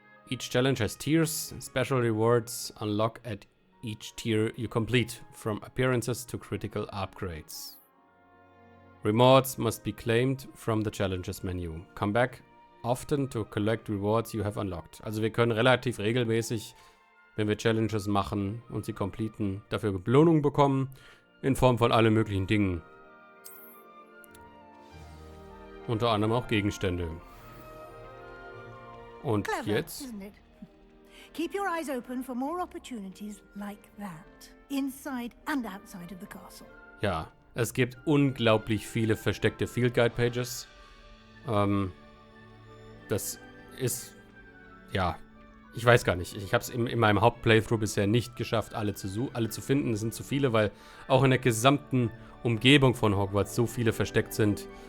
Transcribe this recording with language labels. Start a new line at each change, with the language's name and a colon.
English: Each challenge has tiers. Special rewards unlock at each tier you complete, from appearances to critical upgrades. Rewards must be claimed from the challenges menu. Come back often to collect rewards you have unlocked.
German: Also wir können relativ regelmäßig, wenn wir Challenges machen und sie completen, dafür Belohnung bekommen, in Form von allen möglichen Dingen. Unter anderem auch Gegenstände. Und
English: Clever,
German: jetzt?
English: isn't it? Keep your eyes open for more opportunities like that, inside and outside of the castle.
German: Ja, es gibt unglaublich viele versteckte Field Guide Pages. Das ist, ja, ich weiß gar nicht. Ich habe es in meinem Hauptplaythrough bisher nicht geschafft, alle zu finden. Es sind zu viele, weil auch in der gesamten Umgebung von Hogwarts so viele versteckt sind.